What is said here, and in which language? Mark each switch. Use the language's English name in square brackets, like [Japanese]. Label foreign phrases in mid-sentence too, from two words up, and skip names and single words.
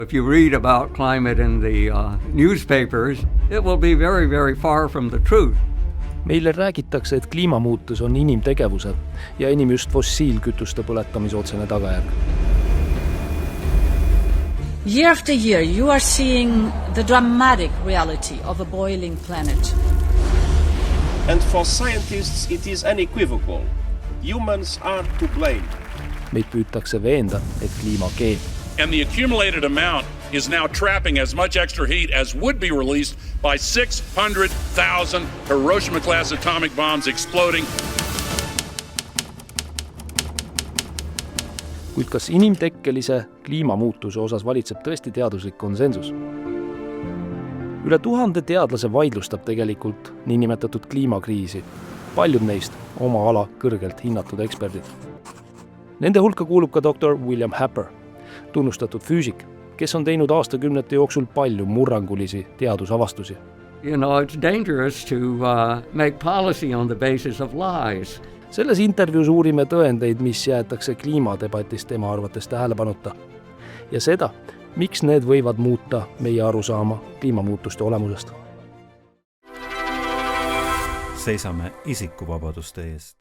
[English] If you read about climate in the newspapers, it will be very, very far from the truth. [Estonian] Meile räägitakse, et kliimamuutus on inimtegevuse ja enim just fossiilkütuste põletamise otsene tagajärg. [English] Year after year, you are seeing the dramatic reality of a boiling planet. And for scientists, it is unequivocal. Humans are to blame. [Estonian] Meid püütakse veenda, et kliima keeb. [English] And the accumulated amount is now trapping as much extra heat as would be released by 600,000 Hiroshima-class atomic bombs exploding. [Estonian] Kuid kas inimtekkelise kliimamuutuse osas valitseb tõesti teaduslik konsensus? Üle 1000 teadlase vaidlustab tegelikult niinimetatud kliimakriisi. Paljud neist oma ala kõrgelt hinnatud eksperdid. Nende hulka kuulub ka doktor William Happer, tunnustatud füüsik, kes on teinud aastakümnete jooksul palju murrangulisi teadusavastusi. [English] You know, it's dangerous to make policy on the basis of lies. [Estonian] Selles intervjuus uurime tõendeid, mis jäetakse kliimadebatist tema arvates tähelepanuta. Ja seda, miks need võivad muuta meie arusaama kliimamuutuste olemusest. Seisame isikuvabaduste eest.